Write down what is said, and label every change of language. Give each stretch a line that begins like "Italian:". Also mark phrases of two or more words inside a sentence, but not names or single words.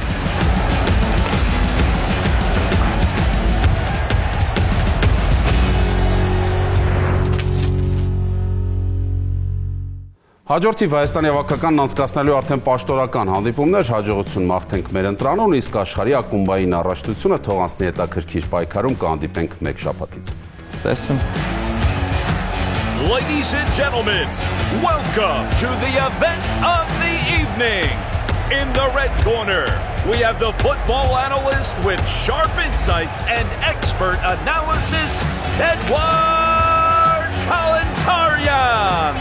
Armenian: Հաջորդիվ Հայաստանի հավաքականն անցկացնելու արդեն պաշտորական հանդիպումներ, հաջողություն մաղթենք մեր ընտրանուն, իսկ աշխարհի ակումբային առաջնությունը թող անցնի հետաքրքիր պայքարում, կհանդիպենք մեկ շաբաթից։ Տեսնում։
English: Ladies and gentlemen, welcome to the event of the evening. In the red corner, we have the football analyst with sharp insights and expert analysis, Edward Kalantarian.